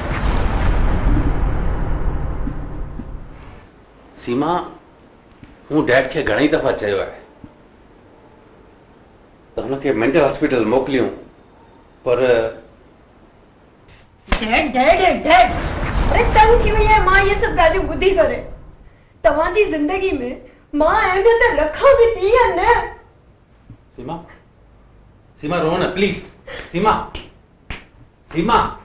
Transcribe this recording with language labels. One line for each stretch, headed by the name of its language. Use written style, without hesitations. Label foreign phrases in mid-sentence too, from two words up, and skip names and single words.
Sindhi: सीमा मूं डैड खे घणई दफ़ा चयो आहे त हुनखे
English: mental hospital
Sindhi: मोकिलियूं, पर डैड अरे तंग थी वई आहे मां
Hindi: ये सब
Sindhi: ॻाल्हियूं ॿुधी करे। तव्हांजी ज़िंदगी में मां अहमियत रखां बि थी या न? सीमा सीमा रो न प्लीज। सीमा सीमा